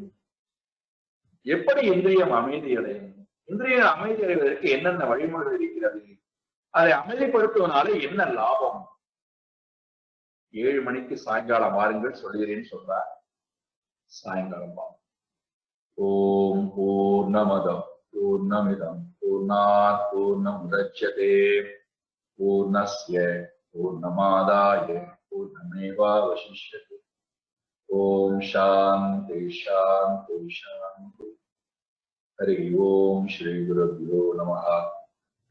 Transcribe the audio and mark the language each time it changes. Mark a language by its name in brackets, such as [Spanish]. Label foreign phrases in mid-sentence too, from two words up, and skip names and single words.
[Tamil] எப்படி இந்திரியம் அமைதி அடையும்? இந்திரியம் அமைதி அடைவதற்கு என்னென்ன வழிமுறை இருக்கிறது? அதை அமைதிப்படுத்துவதனால என்ன லாபம்? 7 மணிக்கு சாயங்காலம் வாருங்கள் சொல்கிறேன்னு சொல்றார். சாயங்காலம் வா. [Sanskrit] ॐ पूर्णमदं पूर्णमिदं पूर्णात् पूर्णमुदच्यते पूर्णस्य पूर्णमादाय पूर्णमेवावशिष्यते. ॐ शान्ति शान्ति शान्ति. हरि ॐ श्री गुरुभ्यो नमः.